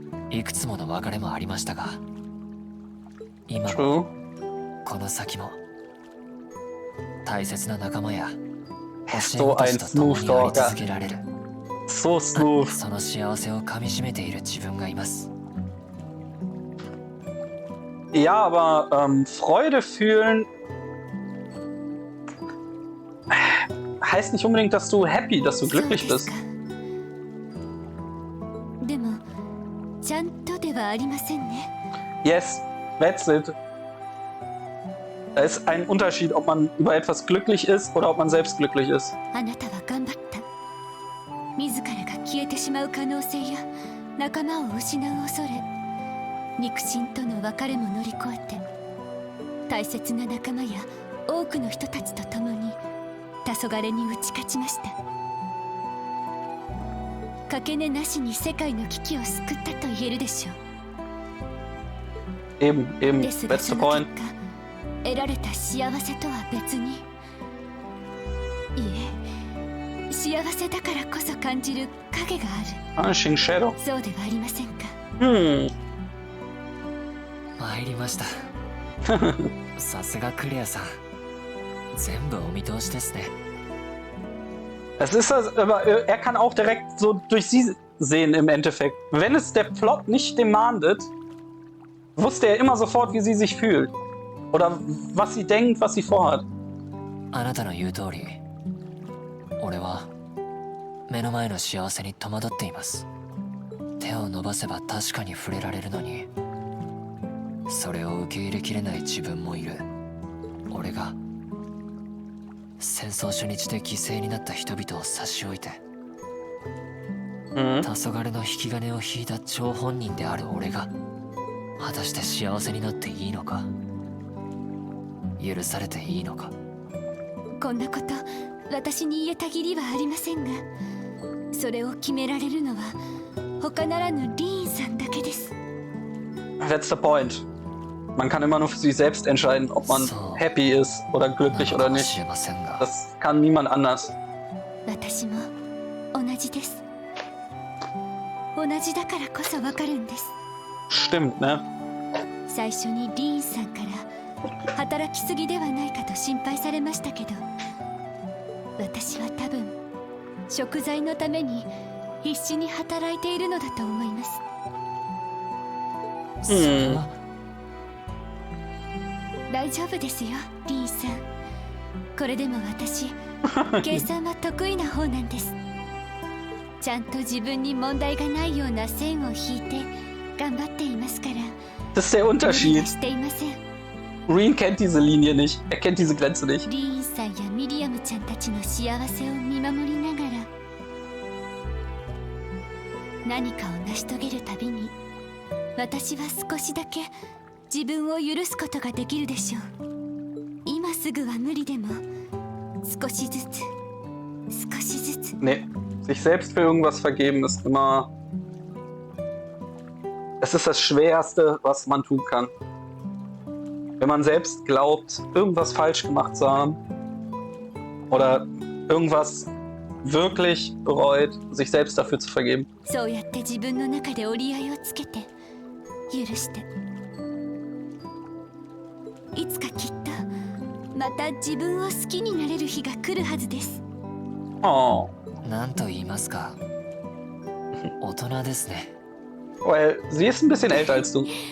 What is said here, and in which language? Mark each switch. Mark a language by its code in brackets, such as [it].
[ja] いくつもの別れもありましたが、今もこの先も大切な仲間や教え子たちと共にあり続けられる、 [en] So smooth. [ja] その幸せをかみしめている自分がいます。 [de] Ja, aber Freude fühlen heißt nicht unbedingt, dass du happy, dass du glücklich bist. [ja] でもちゃんとではありませんね。 [en] Yes, that's it. [de] Da ist ein Unterschied, ob man über etwas glücklich ist oder ob man selbst glücklich ist. [ja] あなたは頑張った。自らが消えてしまう可能性や仲間を失う恐れ、肉親との別れも乗り越えて、大切な仲間や多くの人たちと共に黄昏に打ち勝ちました。かけねなしに世界の危機を救ったと言えるでしょう。 [de] Eben, [ja] ですが [en] that's [ja] そ [en] the [ja] の [en] point. [ja] 結果、得られた幸せとは別に、いえ、幸せだからこそ感じる影がある。 [en] Punishing Shadow. [ja] そうではありませんか。参りました。さすがクレアさん。全部お見通しですね。 [de] Es ist das, aber er kann auch direkt so durch sie sehen im Endeffekt. Wenn es der Plot nicht demandet, wusste er immer sofort, wie sie sich fühlt. Oder was sie denkt, was sie vorhat. [ja] あなたの言う通り、俺は目の前の幸せに戸惑っています。手を伸ばせば確かに触れられるのに、それを受け入れきれない自分もいる。俺が戦争初日で犠牲になった人々を差し置いて、黄昏の引き金を引いた張本人である俺が果たして幸せになっていいのか、許されていいのか。こんなこと私に言えた義理はありませんが、それを決められるのは他ならぬリーンさんだけです。 [en] That's the point. [de] Man kann immer nur für sich selbst entscheiden, ob man happy ist oder glücklich oder nicht. Das kann niemand anders. [ja] 私も同じです。同じだからこそわかるんです。 [de] Stimmt, ne? [ja] 最初にリーンさんから働きすぎではないかと心配されましたけど、私は多分食材のために必死に働いているのだと思います。大丈夫ですよ、リーンさん。これでも私、計算は得意な方なんです。ちゃんと自分に問題がないような線を引いて頑張っていますから。 [de] Das ist der Unterschied. [ja] していません。 [de] Rean kennt diese Linie nicht. Er kennt diese Grenze nicht. [ja] リーンさんやミリアムちゃんたちの幸せを見守りながら、何かを成し遂げるたびに、私は少しだけ自分を許すことができるでしょう。今すぐは無理でも、少しずつ、少しずつ。 [de] Nee, sich selbst für irgendwas vergeben ist immer... Es ist das Schwerste, was man tun kann. Wenn man selbst glaubt, irgendwas falsch gemacht zu haben oder irgendwas wirklich bereut, sich selbst dafür zu vergeben. [ja] そうやって自分の中で折り合いをつけて、許して。いつかきっとまた自分を好きになれる日が来るはずです。 Oh. なんと言いますか、大人ですね。 [de] Weil sie ist ein bisschen älter als du.